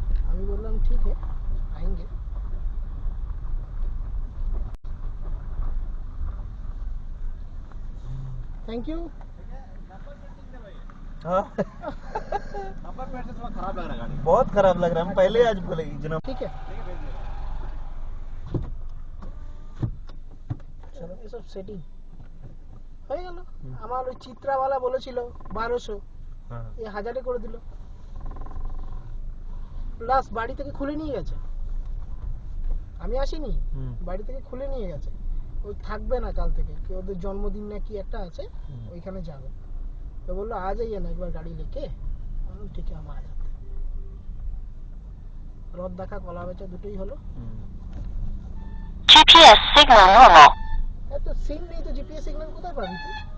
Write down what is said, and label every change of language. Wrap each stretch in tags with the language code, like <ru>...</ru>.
<bn>আমি বললাম</bn> <hi>ठीक है आएंगे। Thank you. हाँ नंबर प्लेट से थोड़ा खराब लग रहा है गाड़ी। बहुत खराब लग रहा है, हम पहले आज बोलेगी जनाब। ठीक है</hi> <bn>চলো, এসব সেটিং হয়ে গেল। আমার ওই চিত্রাওয়ালা বলেছিল 1200,</bn> <hi>हाँ</hi> <bn>এ 1000 করে দিল। প্লাস বাড়ি থেকে খুলে নিয়ে গেছে, আমি আসিনি, বাড়ি থেকে খুলে নিয়ে গেছে। ওই থাকবে না কাল থেকে, কি ওদের জন্মদিন না কি একটা আছে, ওইখানে যাবে। তো বললো</bn> <hi>आ जाइए ना एक बार गाड़ी लेके।</hi> <bn>বললাম ঠিক আছে,</bn> <hi>हम आ जाते।</hi> <bn>রথ দেখা কলা বেচা দুটোই হলো।</bn> <en>GPS signal normal.</en> <bn>এত সিম নেই তো, জিপিএস সিগন্যাল কোথায় পাবি তুই?</bn>